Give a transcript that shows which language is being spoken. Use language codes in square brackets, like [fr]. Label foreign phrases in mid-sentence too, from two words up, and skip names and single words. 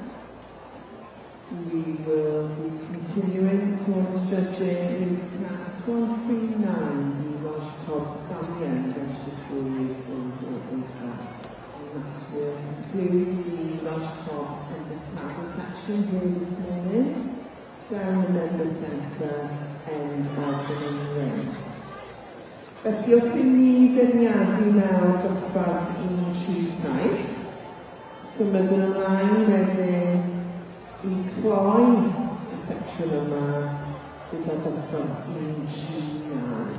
[en] We will be continuing Swans judging with class 1 through 9, the Welsh Cob Stallion, registered 4 years old or older. And that will include the Welsh Cobs and the saddle section here this morning, down the member centre end of the main ring. [cy] Felly wrth i ni feirniadu nawr dosbarth 137, symud yn ymlaen wedyn I cloi y secsiwn yma gyda dosbarth 139.